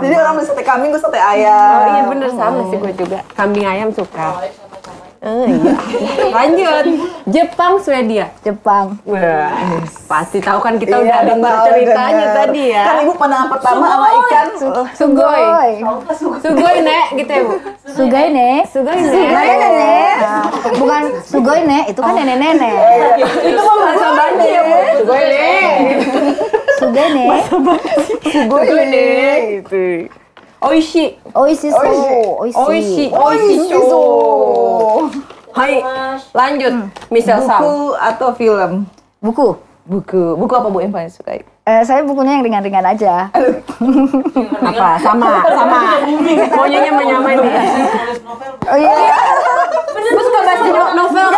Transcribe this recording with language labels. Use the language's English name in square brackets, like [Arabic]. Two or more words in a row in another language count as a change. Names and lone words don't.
[Indonesian] Jadi orang beli sate kambing, gue sate ayam. Oh iya bener sama sih gue juga. Kambing ayam suka. Iya. Lanjut. Jepang, Swedia. Jepang. Wah, pasti tahu kan kita udah Iya, dengar tahu, ceritanya denger. tadi ya. Kan ibu pandangan pertama sama ikan. Sugoi. Sugoi, Nek, gitu ya, Bu. [Japanese] すごいね. [Indonesian] Sugoi, Nek. [Japanese] すごいね. [Indonesian] Nah, bukan [Japanese] すごいね, [Indonesian] itu kan nenek-nenek. Itu mah bahasa Bali ya, Bu. Sugoi, Nek. [Japanese] すごいね. [Indonesian] Sugoi, Nek. Gitu. Oishi. [Japanese] おいしそう. [Indonesian] Oishi. [Japanese] おいしそう. [Indonesian] Hai, lanjut. Misal Sam. Buku atau film? Buku. Buku apa Bu yang paling suka? Saya bukunya yang ringan-ringan aja. Apa? Sama. Maunya menyamain nih. Oh iya. Bu suka baca novel kan?